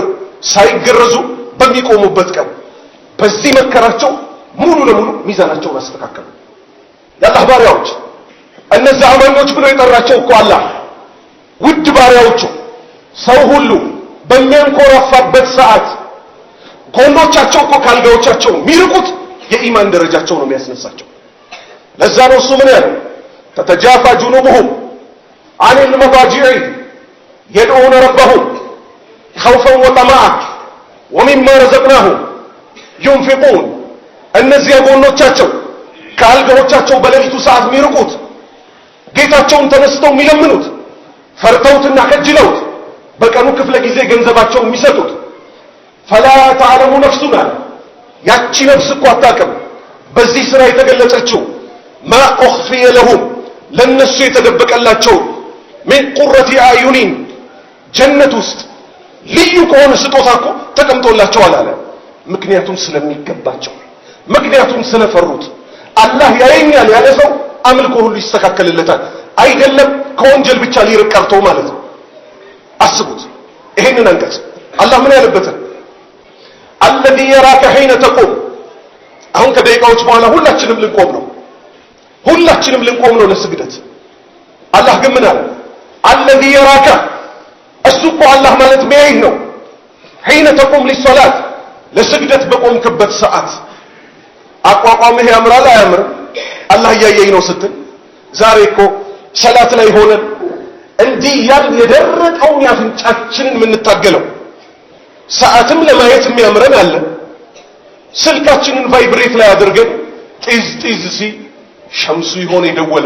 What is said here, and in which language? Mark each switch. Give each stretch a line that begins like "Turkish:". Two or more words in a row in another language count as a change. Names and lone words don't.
Amharic: ሳይገረዙ በሚቆሙበት ቀን በዚህ መከራቸው ሙሉ ለሙሉ ሚዛናቸውን አስተካከሉ። የአላህ ባሪያዎች እነዛ አማኞች ብሎ የጠራቸው እኮ አላህ ውድ ባሪያዎቹ ሰው ሁሉ በሚያንኮራፋበት ሰዓት ጎኖቻቸው እኮ ካልጋዎቻቸው የሚርቁት የኢማን ደረጃቸው ነው የሚያስነሳቸው። ለዛ ነው እሱ ምን ያለው?
Arabic: تتجافى جنوبهم عن المضاجع يدعون ربهم خوفا وطمعا ومما رزقناهم ينفقون
Amharic: እነዚህ ጎኖቻቸው ካልጋዎቻቸው በሌሊቱ ሰዓት የሚርቁት ጌታቸውን ተነስተው የሚለምኑት ፈርተውትና ከጅለውት በቀኑ ክፍለ ጊዜ ገንዘባቸውን የሚሰጡት
Arabic: فلا تعلم نفسنا
Amharic: ያቺ ነፍስ እኮ አታውቅም በዚህ ስራ የተገለጸችው
Arabic: ما اخفي لهم
Amharic: ለነሱ የተደበቀላቸው
Arabic: من قرة اعين
Amharic: ጀነት ውስጥ ልዩ ከሆነ ስጦታ እኮ ተቀምጦላቸዋል አለ ምክንያቱም ስለሚገባቸው ምክንያቱም ስለፈሩት አላህ ያየኛል ያለ ሰው አምልኮ ሁሉ ይስተካከልለታል አይደለም ከወንጀል ብቻ ሊርቅ ቀርቶ ማለት ነው አስቡት ይሄንን አንቀጽ አላህ ምን ያለበት
Arabic: الذي يراك حين تقوم
Amharic: አሁን ከደቂቃዎች በኋላ ሁላችንም ልንቆም ነው ለስግደት አላህ ግን ምን አለ
Arabic: الذي يراك
Amharic: እሱ እኮ አላህ ማለት ሚያይ ነው
Arabic: حين تقوم للصلاه
Amharic: ለስግደት በቆምክበት ሰዓት አቋቋምህ ያምራል አያምርም አላህ ያየኝ ነው ስትል ዛሬ እኮ ሰላት ላይ ሆነን እንዲህ ያል የደረቀውን ያፍንጫችንን የምንታገለው ሰዓትም ለማየት የሚያምረን አለ ስልካችንን ቫይብሬት ላይ አድርገን ጢዝ ሲ ሸምሱ ይሆን የደወለው